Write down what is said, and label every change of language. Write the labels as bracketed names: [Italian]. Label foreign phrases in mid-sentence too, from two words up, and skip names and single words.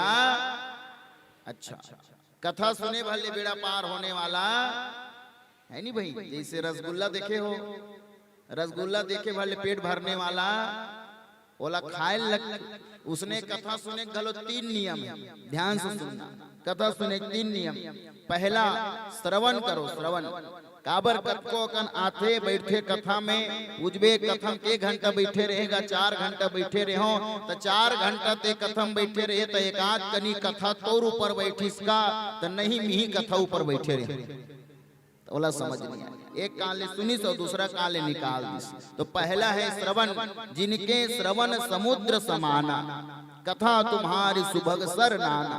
[Chhattisgarhi] अच्छा, कथा सुने भले बेड़ा पार होने वाला है नहीं भाई। जैसे रसगुल्ला देखे हो, रसगुल्ला देखे भले पेट भरने वाला, ओला खाए लग। उसने कथा सुने गलो 3 नियम है, ध्यान से सुनना। कथा सुने 3 नियम। पहला, श्रवण करो, श्रवण। काबर कथको कन आथे बैठे कथा में, उजबे कथम के घंटा बैठे रहेगा, 4 घंटा बैठे रहो तो 4 घंटा ते कथम बैठे रहे तो एक आध कनी कथा तोर ऊपर बैठिस का, तो नहीं मिही कथा ऊपर बैठे रहे तो ओला समझ नहीं आया। एक काले सुनिस और दूसरा काले निकाल दिस। तो पहला है श्रवण, [Awadhi] जिनके श्रवण समुद्र समाना, कथा तुम्हारी सुभग सर नाना।